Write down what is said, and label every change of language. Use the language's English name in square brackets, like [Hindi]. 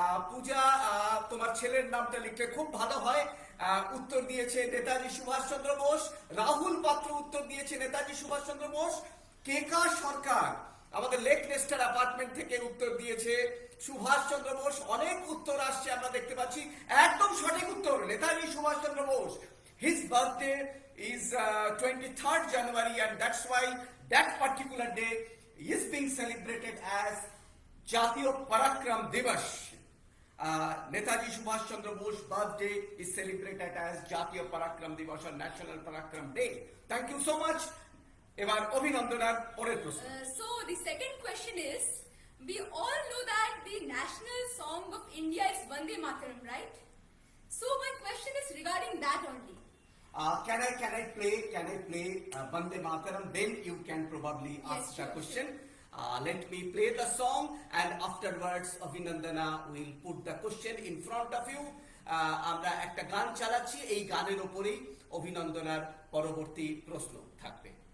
[Bangla] পূজা, তোমার ছেলের নামটা লিখলে খুব ভালো হয়। উত্তর দিয়েছে নেতাজি সুভাষচন্দ্র বোস। রাহুল পাত্র উত্তর দিয়েছে নেতাজি সুভাষচন্দ্র বোস। কেকা সরকার আমাদের লেক নেস্টার অ্যাপার্টমেন্ট থেকে উত্তর দিয়েছে সুভাষচন্দ্র বোস। অনেক উত্তর আসছে আমরা দেখতে পাচ্ছি। একদম সঠিক উত্তর Netaji Subhash Chandra Bose. [English] His birthday is 23rd January, and that's why that particular day is being celebrated as Jatiyo Parakram Divas. Netaji Subhash Chandra Bose birthday is celebrated as Jatiyo Parakram Divas or National Parakram Day. Thank you so much. [Bangla] এবার অভিনন্দনার পরের প্রশ্ন। [English] So the second question is, we all know that the national song of India is Vande Mataram, right? So my question is regarding that only. Can I play Vande Mataram? Then you can probably ask the sure, question. Let me play the song, and afterwards Abhinandana will put the question in front of you. [Bangla] আমরা একটা গান চালাচ্ছি, এই গানের উপরেই অভিনন্দনার পরবর্তী প্রশ্ন থাকবে।